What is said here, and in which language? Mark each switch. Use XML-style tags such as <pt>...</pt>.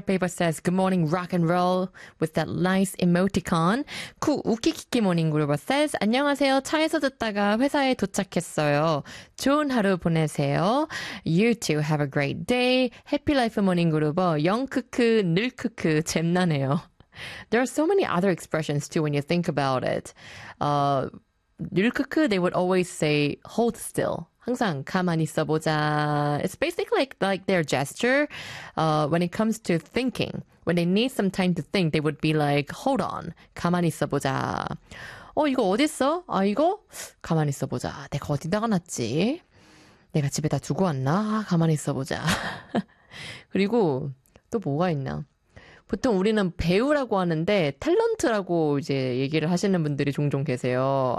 <en>Paper says, good morning, rock and roll, with that nice emoticon.</en> <ko>쿠우키키키모닝 그룹은</ko> <en>says,</en> <ko>안녕하세요. 차에서 듣다가 회사에 도착했어요. 좋은 하루 보내세요.</ko> <en>You too have a great day.</en> <ko>해피라이프모닝 그룹은 영크크, 늘크크, 잼나네요.</ko> <en>There are so many other expressions too when you think about it. 늘크크, they would always say hold still.</en> <ko>항상 가만히 있어보자.</ko> <en>It's basically like their gesture when it comes to thinking. When they need some time to think, they would be like hold on,</en> <ko>가만히 있어보자. 이거 어디 있어? 아 이거 가만히 있어보자. 내가 어디다가 놨지? 내가 집에다 두고 왔나? 아, 가만히 있어보자. 그리고 또 뭐가 있나? 보통 우리는 배우라고 하는데 탤런트라고 이제 얘기를 하시는 분들이 종종 계세요.</ko>